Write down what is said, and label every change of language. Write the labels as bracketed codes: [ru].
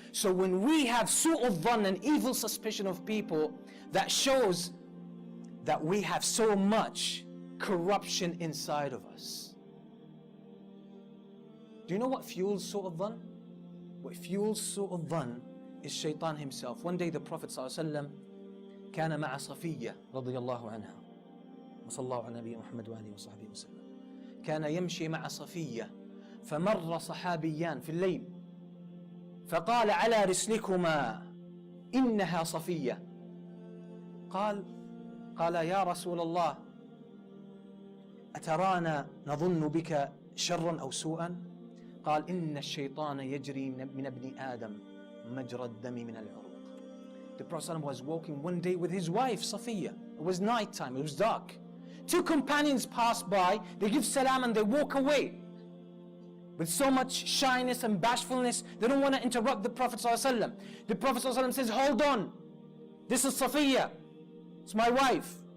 [en] So when we have su'ud dhann, an evil suspicion of people, that shows that we have so much corruption inside of us. Do you know what fuels su'u dhan? What fuels su'u dhan is shaitan himself. One day the Prophet [ar] ﷺ كان مع صفية رضي الله عنها وصلى الله على نبي محمد وآله وصحبه وسلم. كان يمشي مع صفية فمر صحابيان في الليل فقال على رسلكما إنها صفية. قال يا رسول الله أترانا نظن بك شرا أو سوءا؟ قال إن الشيطان يجري من ابن آدم مجرى الدم من العروق. [en] The Prophet ﷺ was walking one day with his wife Safiya. It was night time, it was dark. Two companions pass by, they give salam and they walk away. With so much shyness and bashfulness, they don't want to interrupt the Prophet ﷺ. The Prophet ﷺ says, hold on, this is Safiya, it's my wife.